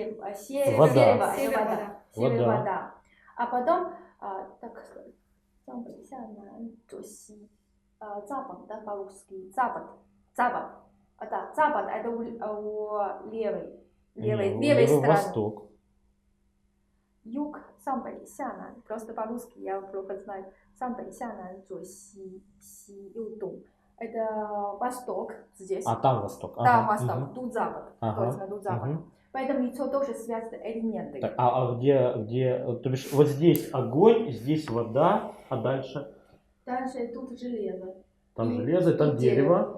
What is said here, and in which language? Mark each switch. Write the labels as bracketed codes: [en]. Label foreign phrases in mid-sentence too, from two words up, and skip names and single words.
[ru] Север вода. А потом, так сказать, запад, да, по-русски, запад. Да, запад это у левой стороны. Восток. Юг, [zh] 上北下南, [ru] просто по-русски я плохо знаю. [zh] 上北下南左西右东. [ru] Это восток здесь. А там восток. Да, восток, тут запад. Точно, тут запад. Поэтому лицо тоже связано элементы. Так, а где, то бишь, вот здесь огонь, здесь вода, а дальше? Дальше тут железо. Там железо, там дерево,